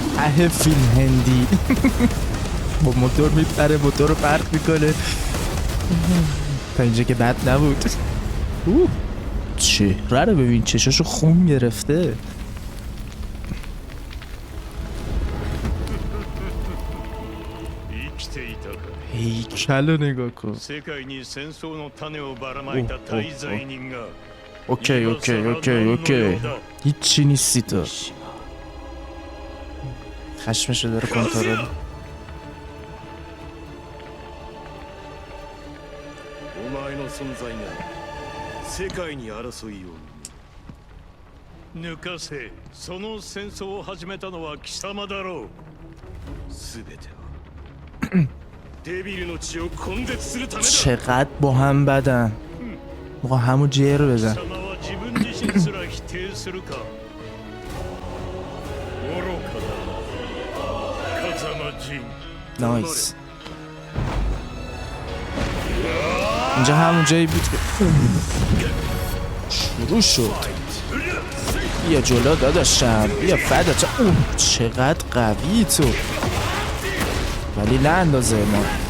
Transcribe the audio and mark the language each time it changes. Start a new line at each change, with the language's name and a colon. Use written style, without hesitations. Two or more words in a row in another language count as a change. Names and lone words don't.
Persian: ته فیلم هندی با موتور میپره، موتور رو پرت میکنه. تا اینجا که بد نبود. چهره رو ببین، چشاشو خون گرفته.
Japanese: 生きていたか。
Persian: هیکل رو نگاه کن.
Japanese: 世界に戦争の種をばらまいた大罪人が
English: okay okay okay okay,
Persian: هیچی نیستی تو. خشمشو داره کنترل.
Japanese: お前の存在が世界に争いを抜かせ。その戦争を始めたのは貴様だろう。全てはデビルの血を根絶するためだ。
Persian: چقدر با هم بدن. با همو جر بزن.
Japanese: 貴様は自分自身すら否定するか。愚かだ。風間陣。
Persian: نایس. اینجا همون جایی بود که شروع شد. بیا جلو داداشم، بیا فدات. چقدر قوی تو، ولی نه اندازه ما.